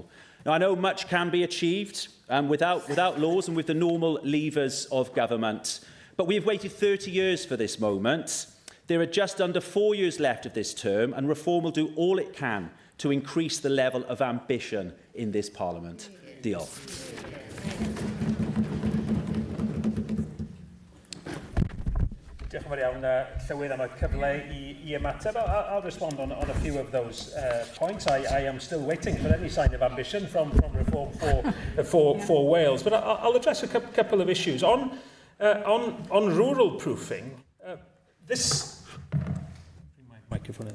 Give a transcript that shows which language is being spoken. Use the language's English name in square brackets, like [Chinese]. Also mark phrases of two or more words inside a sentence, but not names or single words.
[English] Now, I know much can be achieved without laws and with the normal levers of government, but we have waited 30 years for this moment. There are just under 4 years left of this term, and Reform will do all it can to increase the level of ambition in this Parliament. [Welsh] Diolch. Diolch yn fawr iawn, Llywydd, am y cyfle I ymateb. [English] I'll respond on a few of those points. I am still waiting for any sign of ambition from Reform for Wales. But I'll address a couple of issues. On rural proofing, microphone.